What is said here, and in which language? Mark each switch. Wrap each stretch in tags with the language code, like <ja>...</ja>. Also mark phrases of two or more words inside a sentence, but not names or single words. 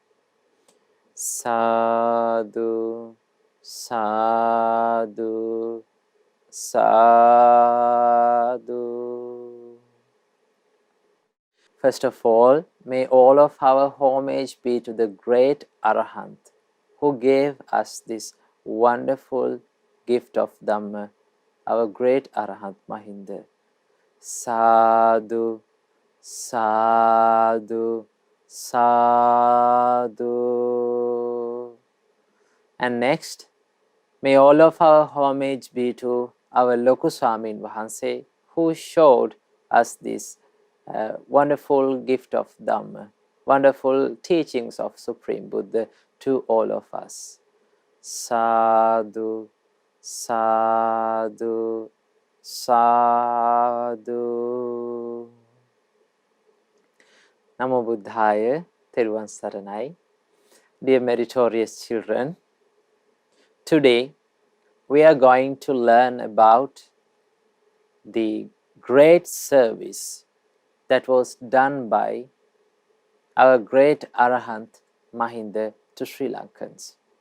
<pi>Sadhu, sadhu, sadhu.</pi> <en>First of all, may all of our homage be to the Great Arahant who gave us this wonderful gift of Dhamma, our Great Arahant Mahinda.</en> <pi>Sadhu, sadhu, sadhu.</pi> <en>And next, may all of our homage be to our Loku Swamin Wahanse who showed us this wonderful gift of Dhamma, wonderful teachings of Supreme Buddha to all of us.</en> <pi>Sadhu, sadhu, sadhu. Namo Buddhaya,</pi> <si>Theruvan Saranai.</si> <en>Dear meritorious children, today we are going to learn about the great service that was done by our Great Arahant Mahinda to Sri Lankans.</en>